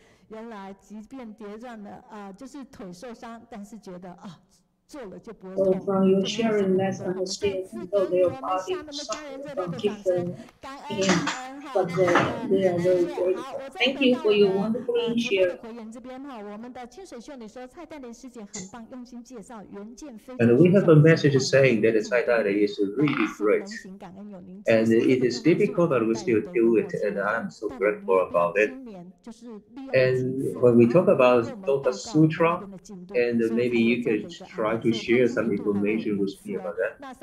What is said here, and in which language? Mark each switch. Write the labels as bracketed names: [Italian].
[Chinese] 原来即便跌撞了就是腿受伤，但是觉得做了就不会痛。 [English] So from your sharing, let's understand though their body suffer from different pain, but they are very grateful. Thank you for your wonderful sharing. [Chinese] 回源这边我们的清水秀女说蔡黛玲师姐很棒，用心介绍，原件非常。 [English] And we have a message saying that Cai Dailin is really great, and it is difficult, but we still do it, and I'm so grateful about it. And when we talk about Lotus Sutra, and maybe you can try to share some information with me about that.